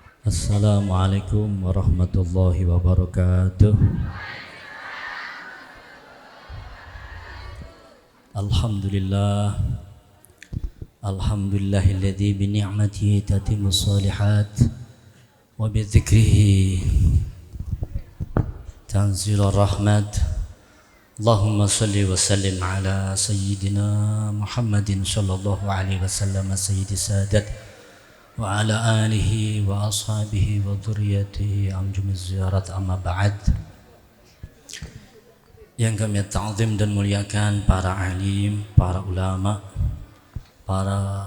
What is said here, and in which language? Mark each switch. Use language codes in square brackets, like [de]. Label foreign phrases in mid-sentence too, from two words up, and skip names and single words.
[ar] السلام عليكم ورحمة الله وبركاته. الحمد لله. الحمد لله الذي بنعمته تتم الصالحات وبذكره تنزل الرحمات. اللهم صل وسلم على سيدنا محمد صلى الله عليه وسلم سيد السادات وعلى آله وأصحابه وذرياته أنجم الزيارات أما بعد. [id] Yang kami ta'zim dan muliakan para alim, para ulama, para